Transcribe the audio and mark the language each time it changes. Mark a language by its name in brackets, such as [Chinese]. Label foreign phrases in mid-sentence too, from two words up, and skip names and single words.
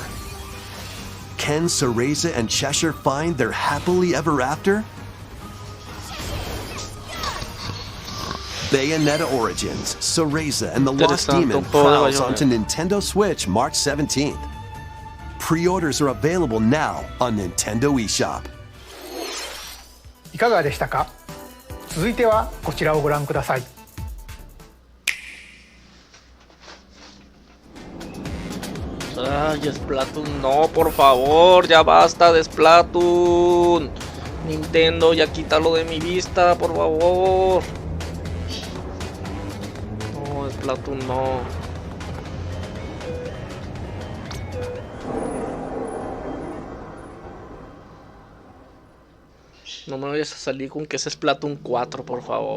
[English] Can Cereza and Cheshire find their happily ever after? Bayonetta Origins, Cereza and the Lost Demon prowls onto Nintendo Switch March 17th. Pre-orders are available now on Nintendo eShop. [Japanese] いかがでしたか？続いてはこちらをご覧ください。 [Spanish] Ay, Splatoon, no, por favor, ya basta de Splatoon. Nintendo, ya quítalo de mi vista, por favor. No, Splatoon, no. No me vayas a salir con que es Splatoon 4, por favor.